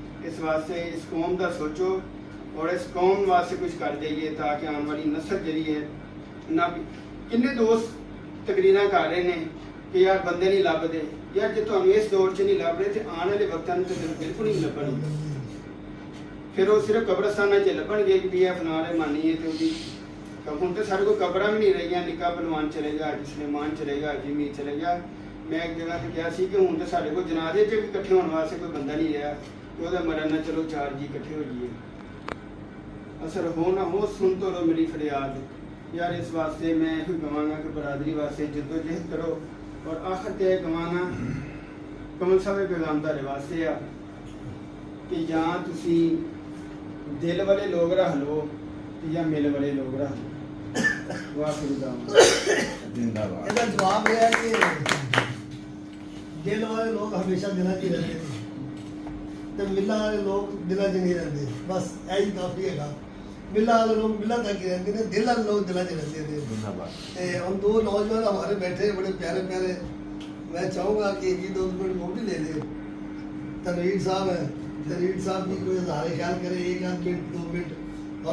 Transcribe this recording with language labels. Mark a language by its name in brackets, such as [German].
[Hindi] इस वास्ते इस कौम का सोचो और इस कौम वास्ते कुछ कर जाइए ताकि आने वाली नस्ल जी है ना। [Punjabi] किन्ने दोस्त तकरीरां कर रहे हैं कि यार बंदे नहीं लभदे, यार जो तुहानूं इस दौर च नहीं लभ रहे तो आने वाले वक्तां में तो बिल्कुल नहीं लभणगे। ਫਿਰ ਉਹ ਸਿਰਫ ਕਬਰਸਤਾਨਾਂ 'ਚ ਲੱਭਣਗੇ ਕਿ ਵੀ ਇਹ ਫਲਾਣਾ ਰਹਿਮਾਨੀ ਹੈ ਤੇ ਉਹਦੀ ਹੁਣ ਤੇ ਸਾਡੇ ਕੋਲ ਕਬਰਾਂ ਵੀ ਨਹੀਂ ਰਹੀਆਂ। ਨਿੱਕਾ ਪਹਿਲਵਾਨ ਚਲੇ ਗਿਆ, ਅੱਜ ਸੁਲੇਮਾਨ ਚਲੇ ਗਿਆ, ਜਿਮੀ ਚਲੇ ਗਿਆ। ਮੈਂ ਇੱਕ ਜਗ੍ਹਾ ਤੇ ਕਿਹਾ ਸੀ ਕਿ ਹੁਣ ਤੇ ਸਾਡੇ ਕੋਲ ਜਨਾਜ਼ੇ 'ਚ ਵੀ ਇਕੱਠੇ ਹੋਣ ਵਾਸਤੇ ਕੋਈ ਬੰਦਾ ਨਹੀਂ ਰਿਹਾ ਕਿ ਉਹਦਾ ਮਰਨ ਨਾਲ ਚਲੋ 4 ਜੀ ਇਕੱਠੇ ਹੋ ਜਾਈਏ। [Hindi] ਅਸਰ ਹੋ ਨਾ ਹੋ ਸੁਣ ਤੋ ਲੋ ਮੇਰੀ ਫਰਿਆਦ ਯਾਰ। [Punjabi] ਇਸ ਵਾਸਤੇ ਮੈਂ ਇਹੋ ਕਹਾਂਗਾ ਕਿ ਬਰਾਦਰੀ ਵਾਸਤੇ ਜਦੋਜਹਿਦ ਕਰੋ। ਔਰ ਆਖਰ ਤੇ ਕਹਾਂਗਾ ਕਮਲ ਸਾਹਿਬ ਪੈਗਾਮ ਦਾ ਵਾਸਤੇ ਆ ਕਿ ਜਾਂ ਤੁਸੀਂ ਦਿਲ ਵਾਲੇ ਲੋਕ ਰੱਖ ਲਓ ਜਾਂ ਮਿਲ ਵਾਲੇ ਲੋਕ ਰੱਖ ਲਓ। ਵਾਹਿਗੁਰੂ ਦਾ [Hindi] जिंदाबाद। [Punjabi] ਇਹਦਾ ਜਵਾਬ ਇਹ ਹੈ ਕਿ ਦਿਲ ਵਾਲੇ ਲੋਕ ਹਮੇਸ਼ਾ ਦਿਲਾਂ 'ਚ ਹੀ ਰਹਿੰਦੇ ਨੇ ਤੇ ਮਿਲਾਂ ਵਾਲੇ ਲੋਕ ਦਿਲਾਂ 'ਚ ਨਹੀਂ ਰਹਿੰਦੇ। ਬਸ ਇਹੀ ਕਾਫੀ ਹੈਗਾ। [Hindi] मिला वाले लोग मिला तक रहते हैं, दिल वाले लोग दिला रहते थे। हम दो नौजवान हमारे बैठे बड़े प्यारे प्यारे, मैं चाहूँगा कि एक ही 2 मिनट वो भी ले लें। तनवीर साहब है, तनवीर साहब भी कोई इजहार ख्याल करे 1 मिनट 2 मिनट।